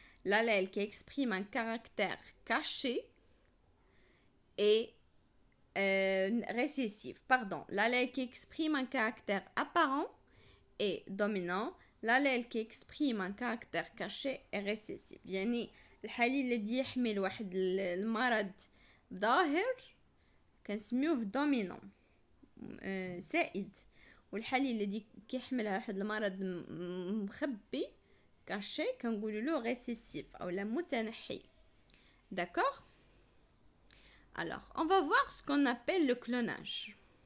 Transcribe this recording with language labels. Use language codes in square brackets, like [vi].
[fr] L'allèle qui exprime un caractère caché est récessif. L'allèle qui exprime un caractère apparent est dominant. L'allèle qui exprime un caractère caché est récessif. [ar] يعني الحليل الذي يحمل واحد المرض ظاهر كنسميوه دومينون سائد، والحليل الذي كيحمل واحد المرض مخبي caché كنقولوا له récessif او لا متنحي. [fr] D'accord? Alors, on va voir ce qu'on appelle le clonage.